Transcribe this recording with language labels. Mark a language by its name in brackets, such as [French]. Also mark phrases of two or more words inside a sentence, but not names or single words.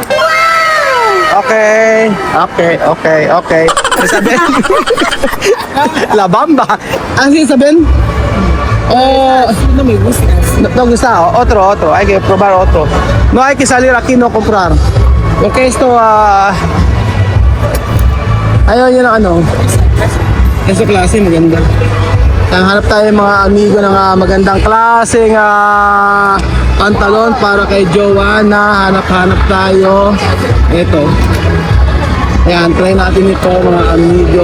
[Spanish] Okay. ¿Saben? La bamba. ¿Así saben? No me gusta. No gusta. Otro. Hay que probar otro. No hay que salir aquí no comprar. Porque esto, [Filipino] ayaw yun ang ano. Esa klase maganda. Hanap tayo mga amigo ng magandang klaseng pantalon para kay Joanna. Hanap tayo. Ito. Ayan, try natin ito mga amigo.